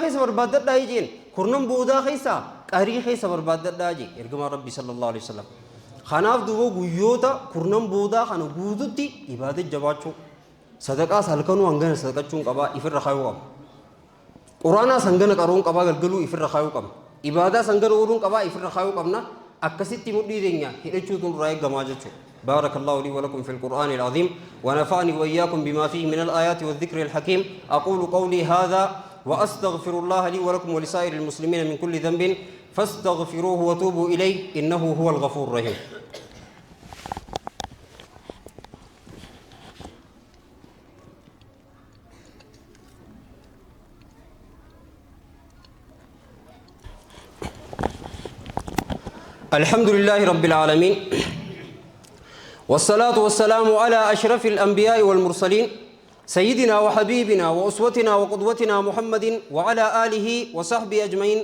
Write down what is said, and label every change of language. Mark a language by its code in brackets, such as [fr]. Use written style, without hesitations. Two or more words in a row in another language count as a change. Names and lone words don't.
[om] keessa barbaadadhaa jeen kurnan boodaa keessa qarii keessa barbaadadhaa jee ergamaa rabbii [ar] صلى الله عليه وسلم [om] kanaaf duba guyyoota kurnan boodaa kana guututti ibaada jabaachuu sadaqaa halkanuu hangana sadaqachuun qabaa ifirra kaayuu qaba quraanaa sangana qaruun qabaa galgaluu ifirra kaayuu qaba ibaadaa sangana ooluun qabaa ifirra kaayuu qabna akkasitti mudhii deenya hidhachuutu nurraa eeggamaa jechuudha [ar] بارك الله لي ولكم في القرآن العظيم ونفعني وإياكم بما فيه من الآيات والذكر الحكيم أقول قولي هذا وأستغفر الله لي ولكم ولسائر المسلمين من كل ذنب فاستغفروه وتوبوا إليه إنه هو الغفور الرحيم. الحمد لله رب العالمين والصلاة والسلام على أشرف الأنبياء والمرسلين سيدنا وحبيبنا وأسوتنا وقدوتنا محمد وعلى آله وصحبه أجمعين.